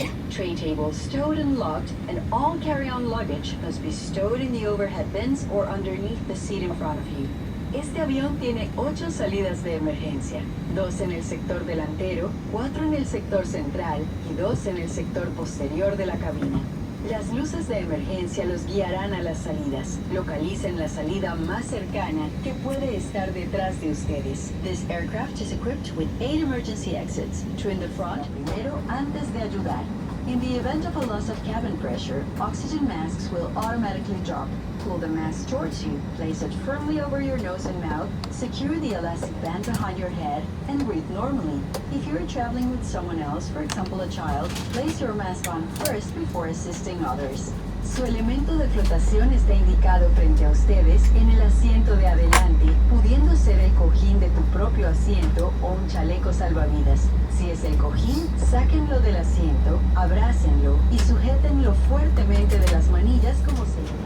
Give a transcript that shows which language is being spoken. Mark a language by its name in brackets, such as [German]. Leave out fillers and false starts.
[English] Tray tables stowed and locked, and all carry-on luggage must be stowed in the overhead bins or underneath the seat in front of you. [Spanish] Este avión tiene 8 salidas de emergencia, 2 en el sector delantero, 4 en el sector central y 2 en el sector posterior de la cabina. Las luces de emergencia los guiarán a las salidas. Localicen la salida más cercana que puede estar detrás de ustedes. [English] This aircraft is equipped with 8 emergency exits. Two in the front, [Spanish] primero antes de ayudar. [English] In the event of a loss of cabin pressure, oxygen masks will automatically drop. Pull the mask towards you, place it firmly over your nose and mouth, secure the elastic band behind your head, and breathe normally. If you're traveling with someone else, for example a child, place your mask on first before assisting others. [Spanish] Su elemento de flotación está indicado frente a ustedes en el asiento de adelante, pudiendo ser el cojín de tu propio asiento o un chaleco salvavidas. Si es el cojín, sáquenlo del asiento, abrácenlo y sujétenlo fuertemente de las manillas como se...